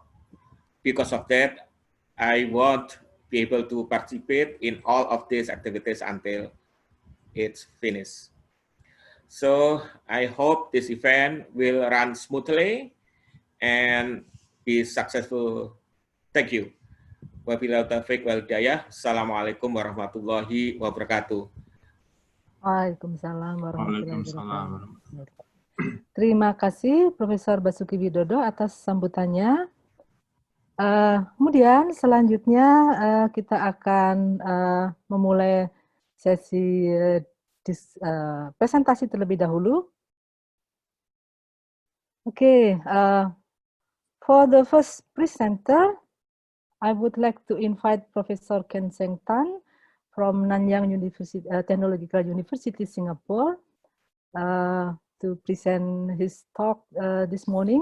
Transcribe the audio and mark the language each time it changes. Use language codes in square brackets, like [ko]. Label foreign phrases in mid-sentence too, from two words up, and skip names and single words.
[en] Because of that, I won't be able to participate in all of these activities until it's finished. So I hope this event will run smoothly and be successful. Thank you. [ar] وبالله التوفيق والهداية. السلام عليكم ورحمة الله وبركاته. وعليكم السلام ورحمة الله وبركاته. [id] Terima kasih Profesor Basuki Widodo atas sambutannya. Kemudian selanjutnya kita akan memulai sesi presentasi terlebih dahulu. [en] Okay, for the first presenter, I would like to invite Professor Ken Seng Tan from Nanyang University, Technological University, Singapore, to present his talk this morning.